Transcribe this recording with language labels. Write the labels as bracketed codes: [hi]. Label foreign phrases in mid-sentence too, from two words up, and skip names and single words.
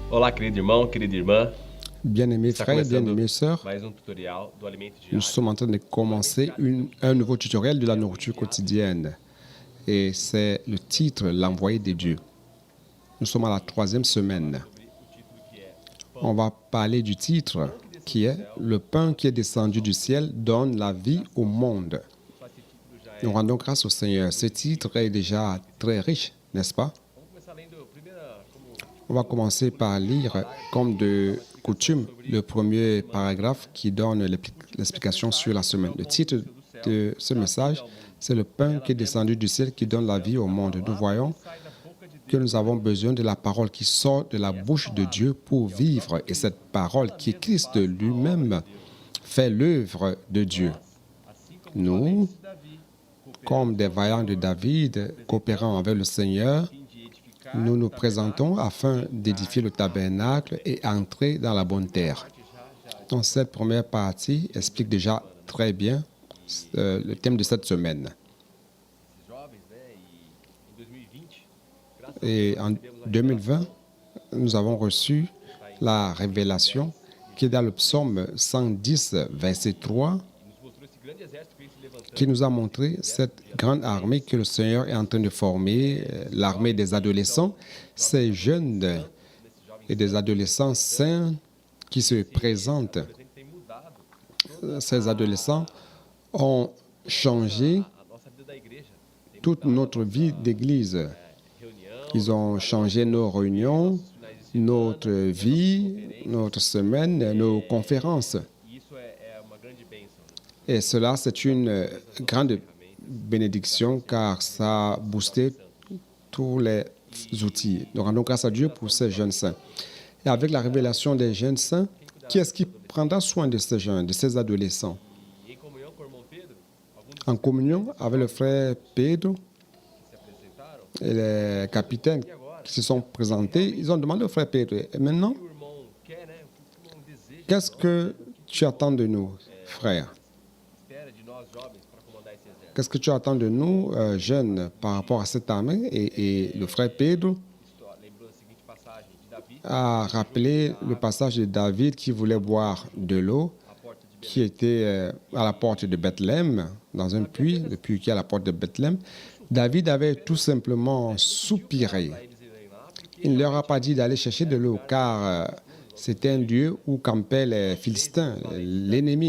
[pt] Olá, querido irmão, querida irmã. [fr] Bien-aimés [pt] Está [fr] frères, [pt] começando [fr] bien-aimées sœurs, [pt] mais um tutorial do alimento [fr] nous [pt] diário. [fr] sommes en train de commencer un nouveau tutoriel de la nourriture quotidienne. Et c'est le titre, l'envoyé de Dieu. Nous sommes à la 3e semaine. [pt] Sobre o título que é [fr] On va parler du titre qui est Le pain qui est descendu du ciel donne la vie au monde. [pt] Só esse título já é. [fr] Nous rendons grâce au Seigneur. Ce titre est déjà très riche, n'est-ce pas? [pt] Vamos começar lendo a primeira, como [fr] On va commencer par lire, comme de coutume, le premier paragraphe qui donne l'explication sur la semaine. Le titre de ce message, c'est le pain qui est descendu du ciel qui donne la vie au monde. Nous voyons [pt] sai da boca de Deus. [fr] que nous avons besoin de la parole qui sort de la bouche de Dieu pour vivre. Et cette parole qui est Christ lui-même fait l'œuvre de Dieu. [pt] Assim como [fr] Nous, Davi, comme des vaillants de David, coopérant avec le Seigneur, [pt] fim de edificar, [fr] nous nous présentons afin d'édifier le tabernacle et entrer dans la bonne terre. Donc, cette première partie explique déjà très bien le thème de cette semaine. [pt] esses jovens, né? E em 2020, graças a [fr] Et [pt] Deus, [fr] en [pt] recebemos a [fr] 2020, nous avons reçu la révélation qui est dans le psaume 110, verset 3, [pt] e nos mostrou esse grande exército que vem se levantando. [fr] qui nous a montré cette grande armée que le Seigneur est en train de former, l'armée des adolescents, ces jeunes et des adolescents saints qui se présentent. [pt] Por exemplo, tem mudado [fr] Ces adolescents ont changé [pt] a nossa vida da igreja. Tem [fr] toute notre vie d'Église. [pt] reunião, [fr] Ils ont changé nos réunions, notre vie, notre semaine, nos conférences. [pt] e isso é uma grande bênção. [fr] Et cela, c'est une grande bénédiction car ça a boosté tous les outils. Nous rendons grâce à Dieu pour ces jeunes saints. Et avec la révélation des jeunes saints, qui est-ce qui prendra soin de ces jeunes, de ces adolescents? [pt] E em comunhão com o irmão Pedro, alguns [fr] En communion avec le frère Pedro [pt] que se apresentaram, [fr] et les capitaines qui se sont présentés, ils ont demandé au frère Pedro, et maintenant, [pt] o que o irmão quer, né? O que o irmão deseja, [fr] qu'est-ce que tu attends de nous, frère? [pt] espera de nós jovens para comandar esse exército. [fr] Qu'est-ce que tu attends de nous, jeunes, par rapport à cette armée? Et le frère Pedro [pt] Lembrou da seguinte passagem de Davi, [fr] a rappelé le passage de David qui voulait boire de l'eau, [pt] à porta de [fr] qui était à la porte de Bethléem, dans un puits, le puits qui est à la porte de Bethléem. David avait tout simplement soupiré. [pt] eles irem lá, porque [fr] Il ne leur a pas dit d'aller chercher de l'eau, car c'était un lieu où campaient les Philistins, l'ennemi.